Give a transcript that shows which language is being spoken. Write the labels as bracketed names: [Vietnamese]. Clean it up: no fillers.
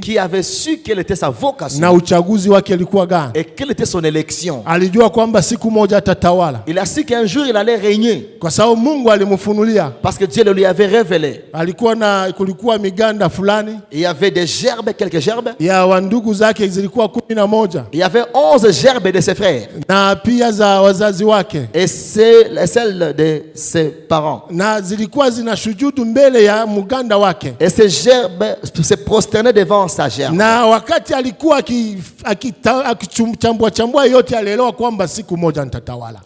[French] qui avait su quelle était sa vocation [Swahili] na uchaguzi wake ulikuwa gani. [French] et quelle était son élection. [Swahili] Alijua kwamba siku moja atatawala [French] Il a su qu'un jour il allait régner [Swahili] kwa sababu Mungu alimfunulia. [French] parce que Dieu le lui avait révélé. [Swahili] Kulikuwa miganda fulani [French] Il y avait des gerbes, quelques gerbes. [Swahili] ya wandugu zake zilikuwa 11 [French] Il y avait 11 gerbes de ses frères [Swahili] na pia za wazazi wake, [French] et celles de ses parents. [Swahili] na zilikuwa zinashujudu mbele ya muganda wake. [French] Et ces gerbes se prosternaient devant sa gerbe. [Swahili] Na wakati alikuwa akichambua yote, alielewa kwamba siku moja nitatawala.